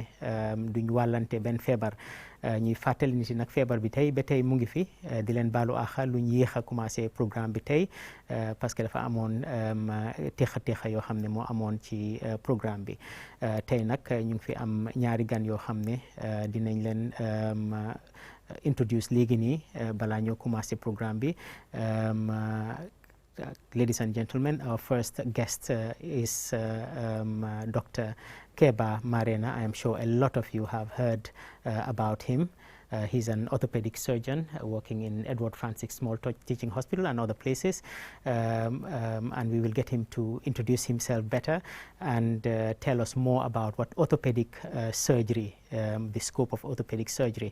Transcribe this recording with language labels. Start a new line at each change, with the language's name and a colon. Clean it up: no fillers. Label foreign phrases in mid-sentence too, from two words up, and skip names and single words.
Wolof: duñ wàllante benn feebar ñuy fàttali nit yi nag feebar bi tey ba tey mu ngi fi di leen baalu àq luñ yéex
French: a commencé
Wolof: programme bi tey
French: parce que
Wolof: dafa amoon teexa yoo xam ne moo amoon ci programme bi tey nag ñu ngi fi am ñaari gan yoo xam ne dinañ leen introduce léegi nii balaa ñoo commencé programme bi
English: ladies and gentlemen, our first guest is Dr. Keba Marena. I am sure a lot of you have heard about him. He's an orthopedic surgeon working in Edward Francis Small Teaching Hospital and other places, and we will get him to introduce himself better and tell us more about what orthopedic surgery, the scope of orthopedic surgery.